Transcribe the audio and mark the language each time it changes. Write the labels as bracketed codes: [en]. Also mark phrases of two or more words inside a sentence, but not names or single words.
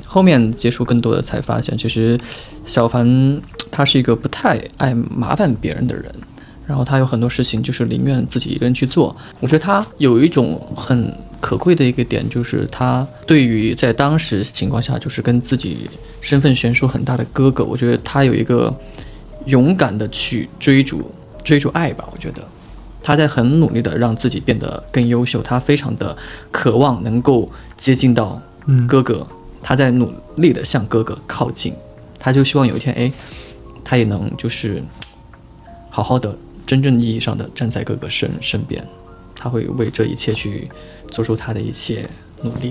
[zh] 後面接觸更多的才發現，其實小凡他是一個不太愛麻煩別人的人，然後他有很多事情就是寧願自己一個人去做。我覺得他有一種很可貴的一個點，就是他對於在當時情況下就是跟自己身份懸殊很大的哥哥，我覺得他有一個勇敢的去追逐愛吧。我覺得他在很努力的讓自己變得更優秀，他非常的渴望能夠接近到哥哥，他在努力的向哥哥靠近，他就希望有一天哎，他也能就是好好的真正意義上的站在哥哥身邊，他會為這一切去做出他的一切努力。